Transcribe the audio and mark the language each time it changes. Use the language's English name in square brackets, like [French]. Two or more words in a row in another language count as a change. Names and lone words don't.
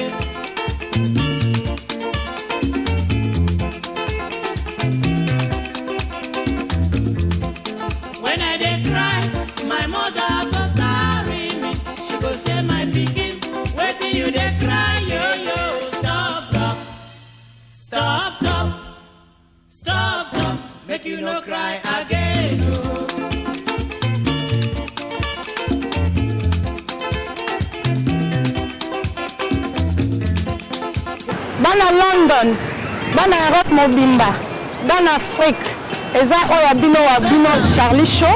[Nigerian Pidgin] When I dey cry, my mother go carry me. She go say, my pikin, wetin you dey cry, yo yo. Stop, make you no cry again. Oh. [Lingala] Bana London, bana Europe mobimba, bana Afrique, eza oya bino wa bino Charlie Show.